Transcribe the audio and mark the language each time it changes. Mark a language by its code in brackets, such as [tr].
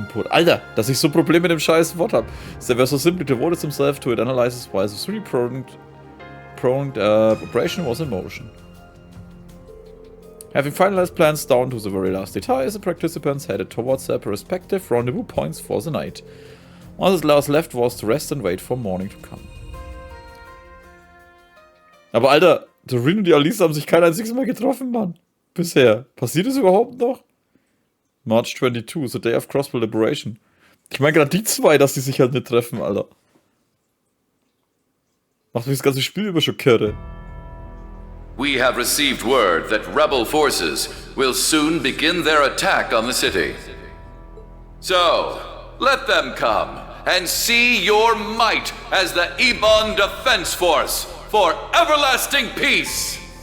[de] Alter, dass ich so Probleme mit dem scheiß Wort hab. [en] They were so simply devoted themselves to it analysis while the three-pronged operation was in motion. Having finalized plans down to the very last detail, the participants headed towards their respective rendezvous points for the night. All that was left was to rest and wait for morning to come. [de] Aber Alter, der Rean und die Alice haben sich kein einziges Mal getroffen, Mann. Bisher. Passiert es überhaupt noch? [en] March 22, the day of Crossbell Liberation. [de] Ich meine gerade die zwei, dass die sich halt nicht treffen, Alter. Macht mich das ganze Spiel über schon kirre. [en] We have received word that rebel forces will soon begin their attack on the city. So, let them come and see your might as the Ebon Defense Force for everlasting peace!